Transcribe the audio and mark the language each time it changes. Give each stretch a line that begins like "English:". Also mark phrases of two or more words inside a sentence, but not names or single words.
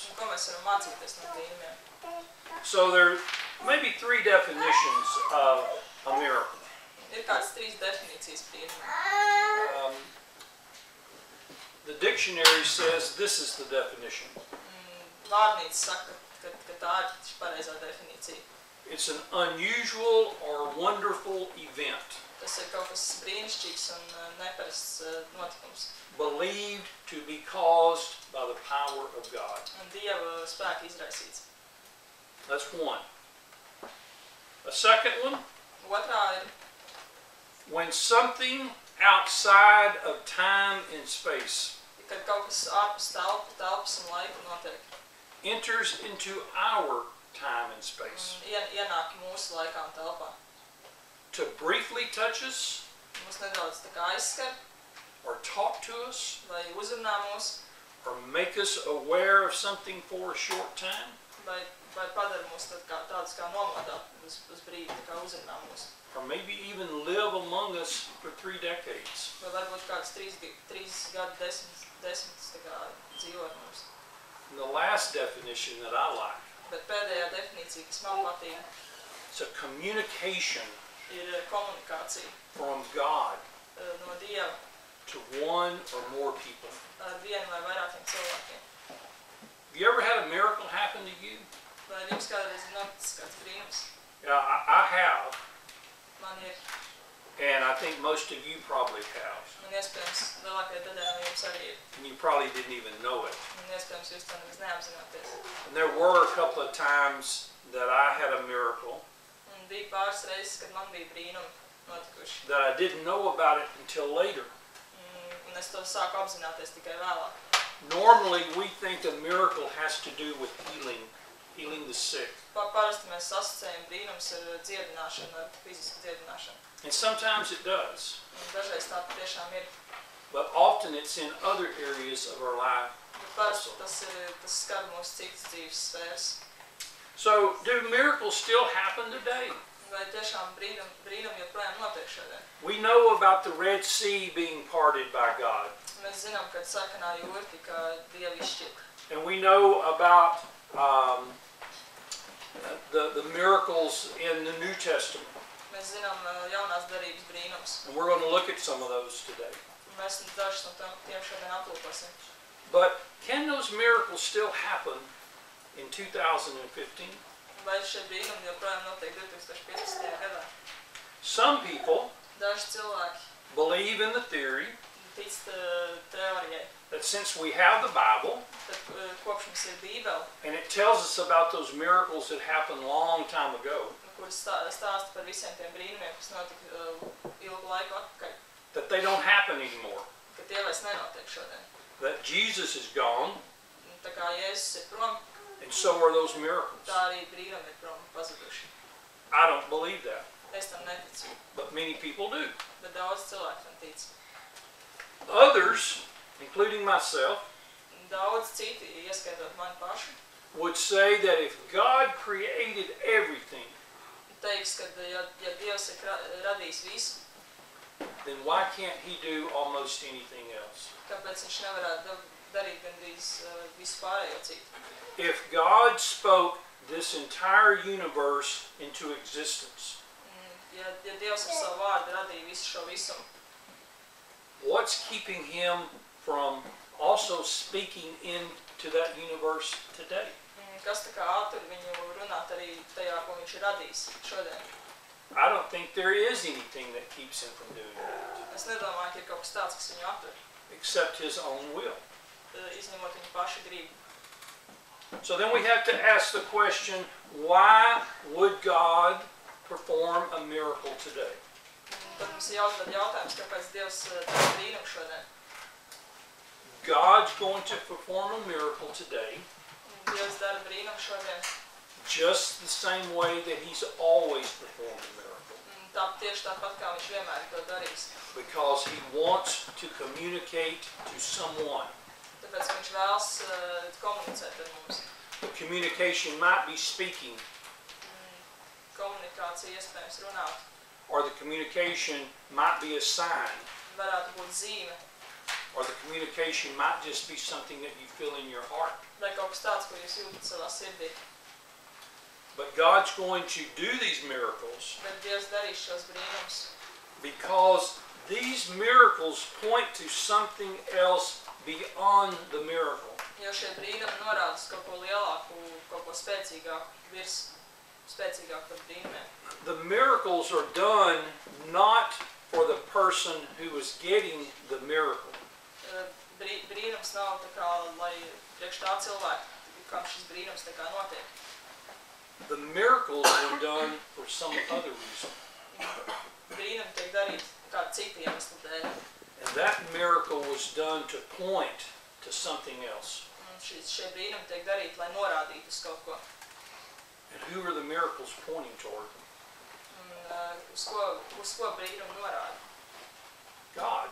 Latvian: Un ko mēs varam mācīties no brīnumiem.
English: So there may be 3 definitions of a miracle.
Latvian: Ir kādas 3 definīcijas brīnumiem.
English: The dictionary says this is the definition.
Latvian: Vārnīca saka, ka tā ir pareizā definīcija.
English: It's an unusual or wonderful event,
Latvian: Tas ir kaut kas brīnišķīgs un neparasts notikums.
English: believed to be caused by the power of God.
Latvian: Un Dieva spēka izraisīts.
English: That's one. A second one,
Latvian: Otrā ir,
English: when something outside of time and space
Latvian: kad kaut kas ārpus telpas un laika notiek.
English: enters into our time and space.
Latvian: Un ienāk mūsu laikā un telpā.
English: To briefly touch us,
Latvian: Mūs nedaudz tā kā aizskar,
English: or talk to us,
Latvian: vai uzrunā mūs,
English: or make us aware of something for a short time,
Latvian: vai padara mūs tādus kā nomodā uz brīdi, tā kā uzrunā mūs.
English: or maybe even live among us for 3 decades.
Latvian: Vai varbūt kāds 3 gadu desmitus tā kā dzīvo ar mums.
English: And the last definition that I like,
Latvian: Bet pēdējā definīcija, kas man patīk,
English: it's a communication
Latvian: ir komunikācija
English: from God
Latvian: no Dieva
English: to one or more people.
Latvian: ar vienu vai vairākiem cilvēkiem.
English: Have you ever had a miracle happen to you?
Latvian: Vai jums kādreiz ir noticis kāds brīnums?
English: Yeah, I have,
Latvian: Man ir,
English: and I think most of you probably have.
Latvian: un iespējams lielākajai daļai no jums arī ir.
English: And you probably didn't even know it.
Latvian: Un iespējams jūs to nemaz neapzināties.
English: And there were a couple of times that I had a miracle
Latvian: Un bija pāris reizes, kad man bija brīnumi notikuši.
English: that I didn't know about it until later.
Latvian: Un es to sāku apzināties tikai vēlāk.
English: Normally we think a miracle has to do with healing the sick.
Latvian: Parasti mēs asociējam brīnums ar dziedināšanu, ar fizisku dziedināšanu.
English: And sometimes it does.
Latvian: Un dažreiz tā patiešām ir.
English: But often it's in other areas of our life.
Latvian: Bet parasti tas skar mūsu citas dzīves sfēras.
English: So do miracles still happen today?
Latvian: Vai tiešām brīnumi joprojām notiek šodien?
English: We know about the Red Sea being parted by God.
Latvian: Mēs zinām, ka sarkanā jūra tika Dieva izšķirta.
English: And we know about the miracles in the New Testament.
Latvian: Mēs zinām jaunās darības brīnums.
English: And we're going to look at some of those today.
Latvian: Mēs dažus no tiem šodien aplūkosim.
English: But can those miracles still happen in 2015?
Latvian: Vai šie brīnumi joprojām notiek 2015. gadā?
English: Some people
Latvian: Daži cilvēki
English: believe in the theory
Latvian: tic teorijai,
English: that since we have the Bible,
Latvian: tad kopš mums ir Bībele,
English: and it tells us about those miracles that happened a long time ago,
Latvian: kuras stāsta par visiem tiem brīnumiem, kas notika ilgu laiku atpakaļ,
English: that they don't happen anymore.
Latvian: ka tie vairs nenotiek šodien.
English: That Jesus is gone,
Latvian: Un tā kā Jēzus ir prom,
English: and so are those miracles.
Latvian: tā arī brīnumi ir prom pazuduši.
English: I don't believe that,
Latvian: Es tam neticu,
English: but many people do.
Latvian: bet daudz cilvēku tam tic.
English: Others, including myself,
Latvian: Daudz citi, ieskaitot mani pašu,
English: would say that if God created everything,
Latvian: teiks, ka ja Dievs ir radījis visu,
English: then why can't He do almost anything else?
Latvian: kāpēc viņš nevarētu darīt gandrīz visu pārējo citu?
English: If God spoke this entire universe into existence,
Latvian: Ja Dievs ar savu vārdu radīja visu šo visumu,
English: what's keeping Him from also speaking into that universe today?
Latvian: kas tā kā attur viņu runāt arī tajā, ko viņš ir radījis šodien?
English: I don't think there is anything that keeps Him from doing that,
Latvian: Es nedomāju, ka ir kaut kas tāds, kas viņu attur,
English: except His own will.
Latvian: izņemot viņu pašu gribu.
English: So then we have to ask the question, why would God perform a miracle today?
Latvian: Tad mums ir jāuzdod jautājums, kāpēc Dievs dara brīnumu šodien.
English: God's going to perform a miracle today
Latvian: Dievs dara brīnumu šodien,
English: just the same way that He's always performed a miracle.
Latvian: tieši tāpat, kā viņš vienmēr ir to darījis.
English: Because He wants to communicate to someone.
Latvian: Tāpēc viņš vēlas komunicēt ar mums.
English: The communication might be speaking,
Latvian: Komunikācija iespējams runāt,
English: or the communication might be a sign,
Latvian: varētu būt zīme,
English: or the communication might just be something that you feel in your heart.
Latvian: vai kaut kas tāds, ko jūs jūtat savā sirdī.
English: But God's going to do these miracles
Latvian: Bet Dievs darīs šos brīnumus,
English: because these miracles point to something else beyond the miracle.
Latvian: jo šie brīnumi norāda uz kaut ko lielāku, kaut ko spēcīgāku, spēcīgāku par brīnumiem.
English: The miracles are done not for the person who is getting the miracle.
Latvian: Brīnums nav tā kā, lai priekš tā cilvēka, kam šis brīnums tā kā notiek.
English: The miracles were done for some other reason.
Latvian: Brīnumi tiek darīti kādu citu iemeslu dēļ.
English: And that miracle was done to point to something else.
Latvian: Šie brīnumi tiek darīti, lai norādītu uz kaut ko.
English: And who are the miracles pointing toward?
Latvian: Uz ko brīnumi norāda?
English: God.